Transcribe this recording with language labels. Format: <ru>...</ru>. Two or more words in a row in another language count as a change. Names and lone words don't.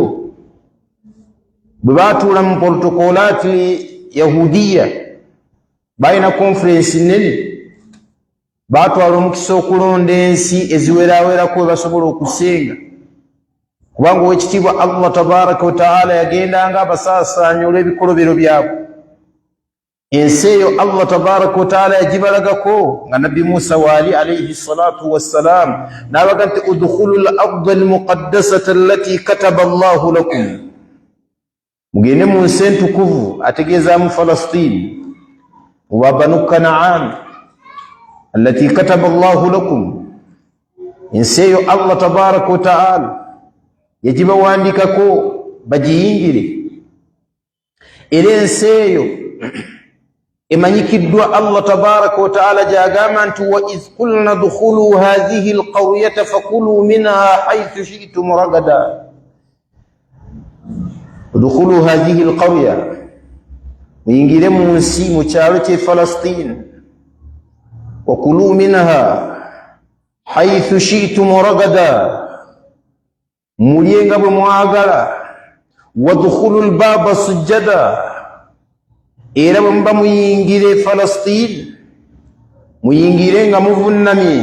<lg>Bwe baatuula mu protokolaati yahudiya, balina konferensi nnene, baatwala omukisa okulonda ensi eziwerawerako we basobola okusenga, kubanga owekitiibwa</lg> <ar>الله تبارك وتعالى</ar> <lg>yagendanga abasaasaanya olw'ebikolobero byabwe. Ensi eyo</lg> <ar>الله تبارك وتعالى</ar> <lg>yagibalagako nga nabbi Musa waali</lg> <ar>عليه الصلاة والسلام</ar> <lg>n'abaga nti</lg> <ar>ادخلوا الأرض المقدسة التي كتب الله لكم,</ar> <lg>mugende mu nsi entukuvu, ategeezaamu Falastin, muba banu Kanaan</lg> <ar>التي كتب الله لكم.</ar> <lg>Ensi eyo</lg> <ar>الله تبارك وتعالى</ar> <lg>yagibawandiikako bagiyingire, era ensi eyo emanyikiddwa</lg> <ar>الله تبارك وتعالى</ar> <lg>gyagamba nti</lg> <ar>وإذ قلنا ادخلوا هذه القرية فكلوا منها حيث شئتم رغدا. ادخلوا هذه القرية,</ar> <lg>muyingire mu nsi, mu kyalo ky'e Falastin,</lg> <ar>وكلوا منها حيث شئتم رغدا,</ar> <lg>mulye nga bwe mwagala,</lg> <ar>وادخلوا الباب سجدا,</ar> <lg>era bwe muba muyingire Falastin muyingire nga muvunnamye.</lg>